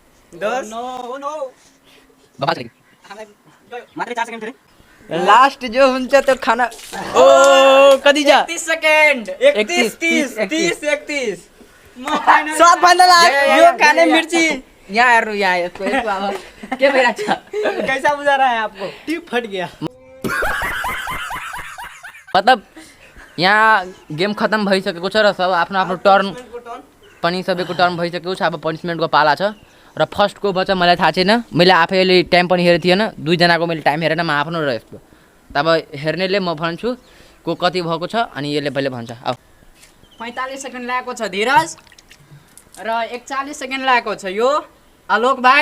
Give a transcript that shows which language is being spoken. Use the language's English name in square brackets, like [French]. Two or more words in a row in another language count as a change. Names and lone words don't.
[Nepali] लास्ट जो हुन्छ त्यो खाना। ओ कति छ? 31 सेकेन्ड। 31 31 म फाइनल सब भन्दा लास्ट यो खाने मिर्ची। यहाँ हेर्नु यहाँ यसको अब के भइरहेको छ? [Hindi] कैसा बुझा रहा है आपको? टिप फट गया। [Nepali] मतलब यहाँ गेम खत्म भइसकेको छ र सब आफ्नो आफ्नो टर्न पनि सबैको टर्न भइसकेको छ। अब पनिसमेन्टको पाला छ र फर्स्टको बच्च मलाई थाहा छैन। मैले आफैले टाइम पनि हेरेको थिएन। दुईजनाको मैले टाइम हेरेन। म आफ्नो र यसको तब हेर्नेले म भन्छु को कति भएको छ अनि यसले पहिले भन्छ। अब 45 सेकेन्ड लागेको छ धीरज र 41 सेकेन्ड लागेको छ यो आलोक भाइ।